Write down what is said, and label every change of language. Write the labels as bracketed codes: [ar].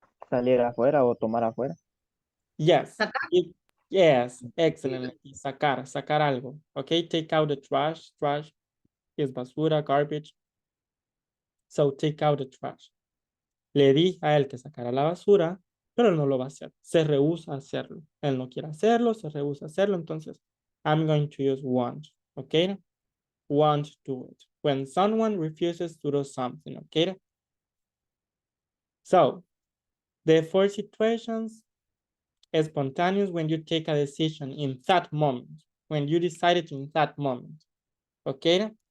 [es] Salir afuera o tomar afuera. [en] Yes. [es] Sacar. [en] Yes, excellent. [es] Sacar algo. [en] Okay, take out the trash. Trash is basura, garbage. So take out the trash. [es] Le di a él que sacara la basura, pero él no lo va a hacer. Se rehúsa a hacerlo. Él no quiere hacerlo, se rehúsa a hacerlo. [en] Entonces, I'm going to use want. Okay? Want to do it. When someone refuses to do something. Okay? So, the 4 situations. Spontaneous when you take a decision in that moment, when you decided in that moment, okay?